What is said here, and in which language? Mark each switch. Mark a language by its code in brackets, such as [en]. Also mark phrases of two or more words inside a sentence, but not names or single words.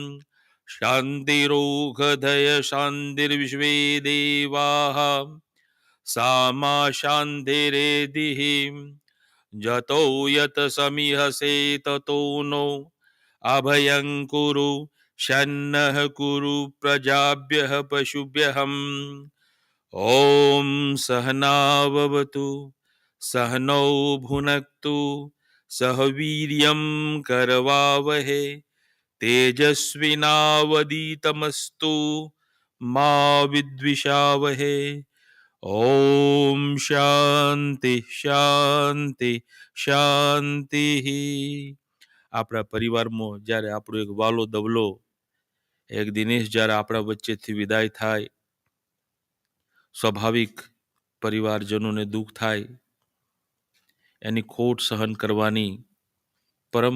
[sa] शांतिरोगधय शांतिर्विश्वे देवाः सामा शांतिरेधिः जतो यत समिहसे ततो नो अभयं कुरु शन्नः कुरु प्रजाभ्यः पशुभ्यः ॐ सहनाववतु सहनौ भुनक्तु सह वीर्यं करवावहे तेजस्विनावदीतमस्तु मा विद्विषावहे ॐ शांति शांति शांति [gu] આપણા પરિવારમાં જ્યારે આપણો એક વાલો દવલો એક દિનેશ જ્યારે આપણા વચ્ચેથી વિદાય થાય સ્વાભાવિક પરિવારજનોને દુઃખ થાય એની ખોટ સહન કરવાની પરમ